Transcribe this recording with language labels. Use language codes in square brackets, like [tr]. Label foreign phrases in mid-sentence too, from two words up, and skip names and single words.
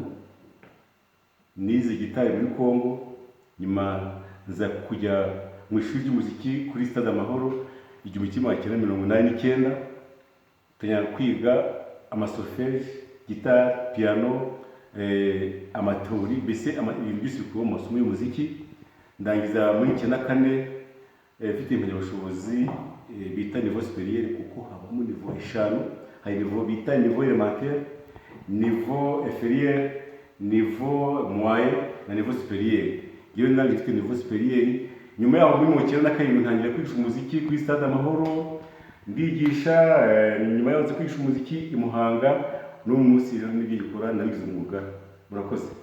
[rw] Nize gitari muri Kongo, nyuma nza kujya mu ishuri ry'umuziki kuri Stade Amahoro 1989, tanya kwiga amasolfège, gitari, piano, amatori, mbese ibintu byose bikubiye mu masomo y'umuziki. Ndangiza muri 94 mfite impamyabushobozi bita [fr] niveau supérieur, [rw] kuko habamo niveau eshanu. Hari niveau bita [fr] niveau élémentaire, niveau inférieur, niveau moyen [rw] na [fr] niveau supérieur. [rw] Iyo nangifite [fr] niveau supérieur, [rw] nyuma yaho muri 1997 ntangira kwigisha umuziki kuri Stade Amahoro, ndigisha. Nyuma yaho nza kwigisha umuziki i Muhanga, n'umunsi rero nibyo gikora nabigize umwuga. Murakoze.